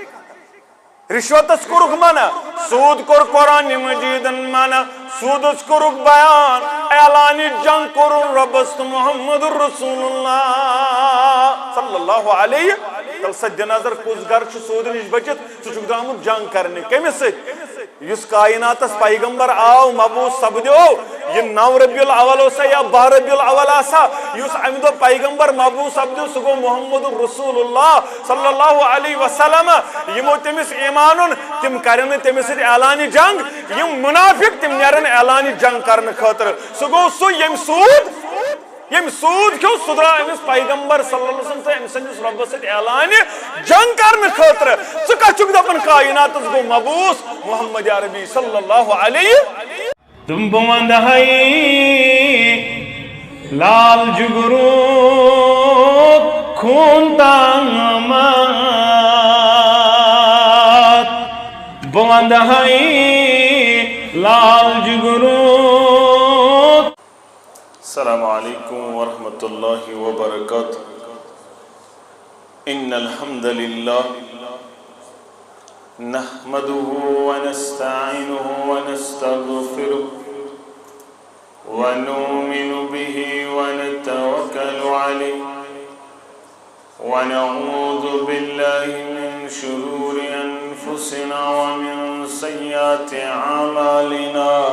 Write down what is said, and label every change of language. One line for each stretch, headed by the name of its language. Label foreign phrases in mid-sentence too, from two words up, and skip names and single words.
Kashmiri: رشوتس کوٚرُکھ منع سوٗد کوٚر قرآنِ مجیٖدن منع سوٗدس کوٚرُکھ بیان اعلانہِ جنگ کوٚرُن رۄبس تہٕ
Arabic: محمد رسول اللہ صلی اللہ علیہ
Kashmiri: تل سا دِنظر کُس گرٕ چھُ سوٗدٕ نِش بٔچِتھ ژٕ چھُکھ درٛامُت جنگ کرنہِ کٔمِس سۭتۍ یُس کایناتس پیغمبر آو مبوٗس سپدیو یہِ 9 ربیع الاول اوسا یا 12 ربیع الاول آسا یُس امہِ دۄہ پیغمبر مبوٗس سپدیو سُہ گوٚو
Arabic: محمد رسول اللہ صلی اللہ علیہ وسلم
Kashmiri: یِمو تٔمِس ایمان اوٚن تِم کرن نہٕ تٔمِس سۭتۍ اعلانہِ جنگ یِم منافق تِم نیرن اعلانہِ جنگ کرنہٕ خٲطرٕ سُہ گوٚو سُہ ییٚمۍ سوٗد کھیوٚو سُہ درٛاو أمِس پیغمبر
Arabic: صلی اللہ علیہ وسلم
Kashmiri: تہٕ أمۍ سٕنٛدِس رۄبس سۭتۍ اعلانہِ جنگ کرنہٕ خٲطرٕ ژٕ کتھ چھُکھ دپان کایناتس گوٚو مبوٗس محمد عربی
Arabic: صلی اللہ علیہ
Kashmiri: تم بہٕ ونٛدہاے لال جگروٗ خوٗن تامات بہٕ ونٛدہاے لال جگروٗ
Arabic: السلام علیکم ورحمۃ اللہ وبرکاتہ ان الحمد للہ نحمده ونستعینه ونستغفره ونؤمن به ونتوکل علیہ ونعوذ باللہ من شرور انفسنا ومن سیئات اعمالنا